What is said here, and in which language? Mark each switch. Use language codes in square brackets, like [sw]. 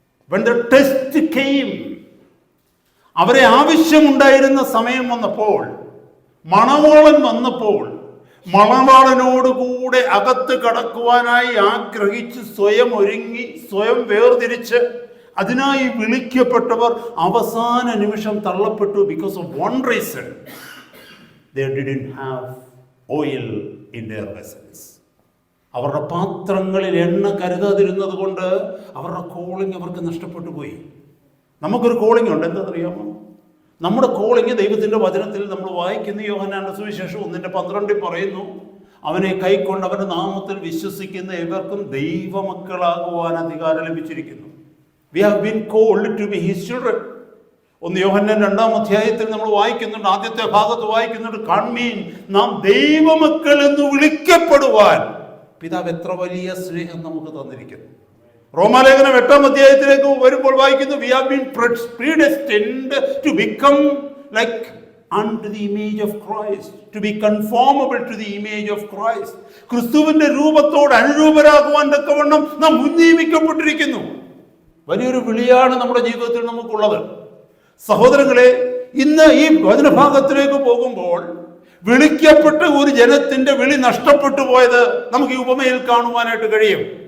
[en] When the test came, [ml] അവരെ ആവശ്യമുണ്ടായിരുന്ന സമയം വന്നപ്പോൾ, മണവാളൻ വന്നപ്പോൾ, മണവാളനോടുകൂടെ അകത്ത് കടക്കുവാനായി ആഗ്രഹിച്ച് സ്വയം ഒരുങ്ങി, സ്വയം വേർതിരിച്ച് അതിനായി വിളിക്കപ്പെട്ടവർ അവസാന നിമിഷം തള്ളപ്പെട്ടു. [en] Because of one reason, they didn't have oil in their vessels. [ml] അവരുടെ പാത്രങ്ങളിൽ എണ്ണ കരുതാതിരുന്നത് കൊണ്ട് അവരുടെ കോളിംഗ് അവർക്ക് നഷ്ടപ്പെട്ടു പോയി. നമുക്കൊരു കോളിംഗ് ഉണ്ട്, എന്താണെന്നറിയാമോ? നമ്മുടെ കോളിംഗ് ദൈവത്തിൻ്റെ വചനത്തിൽ നമ്മൾ വായിക്കുന്ന യോഹന്നാന്റെ സുവിശേഷം 1:12 പറയുന്നു, അവനെ കൈക്കൊണ്ട് അവൻ്റെ നാമത്തിൽ വിശ്വസിക്കുന്ന ഇവർക്കും ദൈവമക്കളാകുവാൻ അധികാരം ലഭിച്ചിരിക്കുന്നു. [en] We have been called to be his children. [ml] 1 യോഹന്നാൻ 2-ാം അധ്യായത്തിൽ നമ്മൾ വായിക്കുന്നുണ്ട്, ആദ്യത്തെ ഭാഗത്ത് വായിക്കുന്നുണ്ട്, കാൺമീൻ നാം ദൈവമക്കൾ എന്ന് വിളിക്കപ്പെടുവാൻ പിതാവ് എത്ര വലിയ സ്നേഹം നമുക്ക് തന്നിരിക്കുന്നു. റോമാലേഖനം 8-ാം അധ്യായത്തിലേക്ക് വരുമ്പോൾ വായിക്കുന്നു, [en] we have been predestined to become like unto the image of Christ, to be conformable to the image of Christ. [ml] ക്രിസ്തുവിന്റെ രൂപത്തോട് അനുരൂപരാകുവാൻ തക്കവണ്ണം നാം മുൻനിയമിക്കപ്പെട്ടിരിക്കുന്നു. വലിയൊരു വിളിയാണ് നമ്മുടെ ജീവിതത്തിൽ നമുക്കുള്ളത്. സഹോദരങ്ങളെ, ഇന്ന് ഈ വചനഭാഗത്തിലേക്ക് പോകുമ്പോൾ വിളിക്കപ്പെട്ട ഒരു ജനത്തിന്റെ വിളി നഷ്ടപ്പെട്ടു പോയത് നമുക്ക് ഈ ഉപമയിൽ കാണുവാനായിട്ട് കഴിയും.